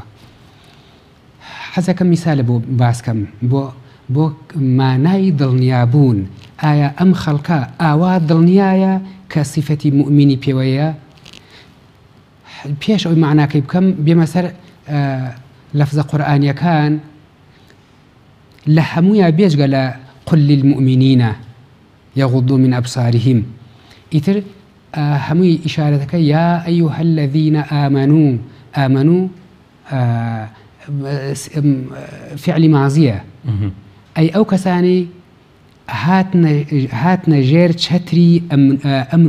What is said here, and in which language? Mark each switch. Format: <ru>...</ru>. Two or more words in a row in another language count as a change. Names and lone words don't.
<ckb>حەزەکەم میسالە بۆ باسکەم بۆ مانای دڵنیابوون. ئایا ئەم خەڵکە ئاوا دڵنیایە کە سیفەتی مؤمنی پێوەیە؟ پێش ئەوی معناکەی بکەم بێمە سەر لەفزە قورئانیەکان لە هەموویە بێژگە لە</ckb> <ar>قل للمؤمنین یغضوا من أبصارهم.</ar> <ckb>ئیتر هەمووی ئیشارەتەکە</ckb> <ar>یا ئەیها الذین آمنوا</ar> <ckb>فعلی مازیە، ئەی ئەو کەسانی هاتنە ژێر چەتری ئەمن</ckb>